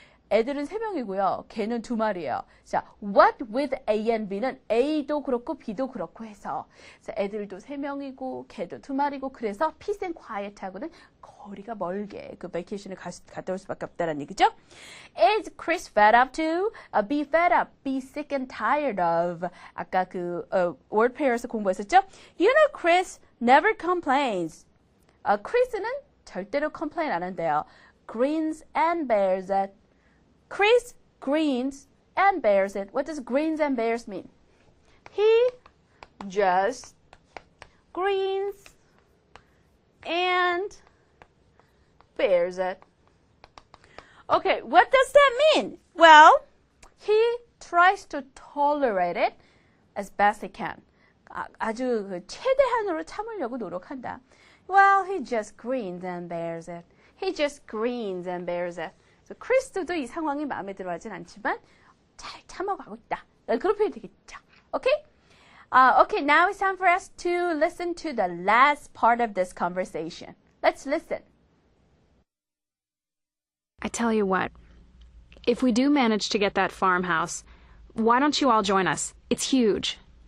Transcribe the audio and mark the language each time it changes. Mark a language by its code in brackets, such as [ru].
[ko] 애들은 3명이고요. 개는 2마리예요. 자, what with A and B 는 A도 그렇고 B도 그렇고 해서 자, 애들도 3명이고 개도 2마리고 그래서 peace and quiet하고는 거리가 멀게 그 베이케이션을 갔다 올 수밖에 없다는 얘기죠. [en] Is Chris fed up too? Be fed up, be sick and tired of. [ko] 아까 그 word pairs 공부했었죠? [en] Chris never complains. [ko] Chris는 절대로 complain 안 한대요. [en] Grins and bears it. Chris grins and bears it. What does grins and bears mean? He just grins and bears it. Okay, what does that mean? Well, he tries to tolerate it as best he can. [ko] 아주 그 최대한으로 참으려고 노력한다. [en] Well, he just grins and bears it. He just grins and bears it. [ko] 그래서 크리스도 이 상황이 마음에 들어하진 않지만 잘 참아가고 있다. 그런 표현이 되겠죠. Okay? [en] Okay, now it's time for us to listen to the last part of this conversation. Let's listen. I tell you what, if we do manage to get that farmhouse, why don't you all join us? It's huge.